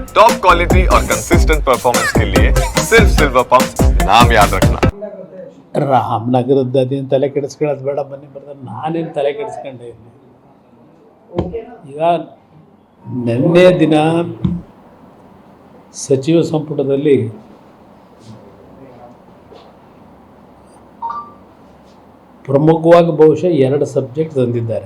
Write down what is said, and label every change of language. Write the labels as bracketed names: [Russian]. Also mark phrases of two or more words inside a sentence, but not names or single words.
[English] top quality [Hindi] और [English] consistent performance [Hindi] के लिए सिर्फ सिल्वर पंप नाम याद रखना। [Kannada] ರಾಮನಗರದ ಅದೇನು ತಲೆ ಕೆಡಿಸ್ಕೊಳ್ಳೋದು ಬೇಡ, ಬನ್ನಿ ಬರ್ತಾರೆ. ನಾನೇನು ತಲೆ ಕೆಡಿಸ್ಕೊಂಡೆ ಇಲ್ಲಿ. ಈಗ ನಿನ್ನೆ ದಿನ ಸಚಿವ ಸಂಪುಟದಲ್ಲಿ ಪ್ರಮುಖವಾಗಿ ಬಹುಶಃ 2 ಸಬ್ಜೆಕ್ಟ್ ತಂದಿದ್ದಾರೆ.